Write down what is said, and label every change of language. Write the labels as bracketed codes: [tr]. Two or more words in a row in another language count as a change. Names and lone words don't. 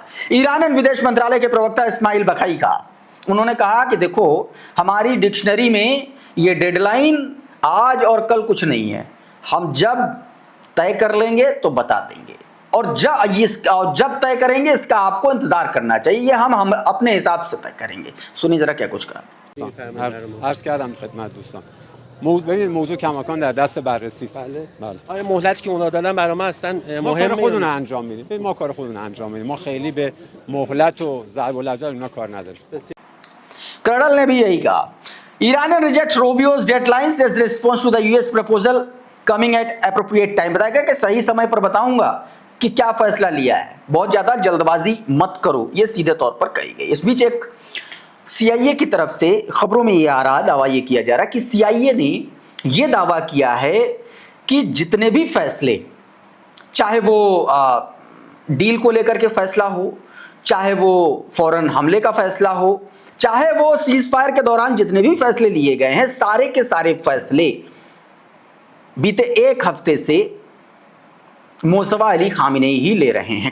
[hi] ईरान विदेश मंत्रालय के प्रवक्ता इस्माइल बखई का। उन्होंने कहा कि देखो, हमारी डिक्शनरी में ये डेडलाइन आज और कल कुछ नहीं है, हम जब तय कर लेंगे तो बता देंगे, और जब तय करेंगे इसका आपको इंतजार करना चाहिए, ये हम अपने हिसाब से तय करेंगे। सुनिए जरा क्या कुछ कहा। [fa] عرض کردم خدمت دوستان. ببینید موضوع کماکان در دست بررسی است. بله. آیا مهلتی که اونا دادن برای ما اصلا ما کار مهمه؟ خودمون رو انجام میدیم. ببین ما کار خودمون رو انجام میدیم. ما خیلی به مهلت و ضرب الاجل اینا کار نداریم. [hi] कर्नल ने भी यही कहा। [en] Iran reject Robio's deadlines as response to the US proposal coming at appropriate time. [hi] बताया गया कि सही समय पर बताऊंगा कि क्या फैसला लिया है, बहुत ज्यादा जल्दबाजी मत करो, ये सीधे तौर पर कही गई। इस बीच एक सीआईए की तरफ से खबरों में ये आ रहा, दावा ये किया जा रहा कि सीआईए ने ये दावा किया है कि जितने भी फैसले, चाहे वो डील को लेकर के फैसला हो, चाहे वो फौरन हमले का फैसला हो, चाहे वो [en] cease fire [hi] के दौरान जितने भी फैसले लिए गए हैं, सारे के सारे फैसले बीते एक हफ्ते से मोसवा अली खामिनेई ही ले रहे हैं।